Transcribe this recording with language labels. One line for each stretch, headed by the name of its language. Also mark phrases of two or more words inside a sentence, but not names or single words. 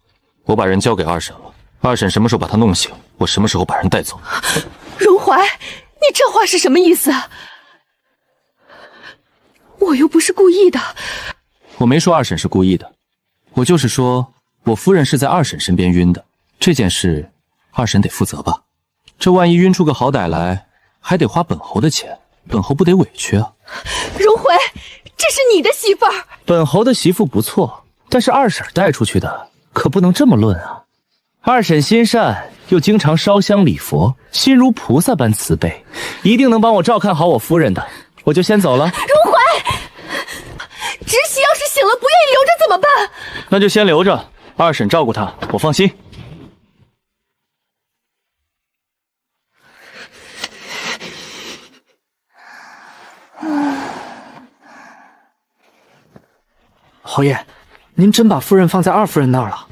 Chinese: 我把人交給二嬸了，二嬸什麼時候把她弄醒，我什麼時候把人帶走。榮懷， 你这話是什麼意思？我又不是故意的。我沒說二嬸是故意的，我就是說我夫人是在二嬸身邊暈的，這件事二嬸得負責吧？這萬一暈出個好歹來，還得花本侯的錢，本侯不得委屈啊？榮回，這是你的媳婦兒。本侯的媳婦不錯，但是二嬸帶出去的可不能這麼論啊。二嬸心善，又經常燒香禮佛，心如菩薩般慈悲，一定能幫我照看好我夫人的。我就先走了。榮回，侄媳要是醒了不願意留着怎麼辦？那就先留着，二嬸照顧她，我放心。侯爺，您真把夫人放在二夫人那兒了？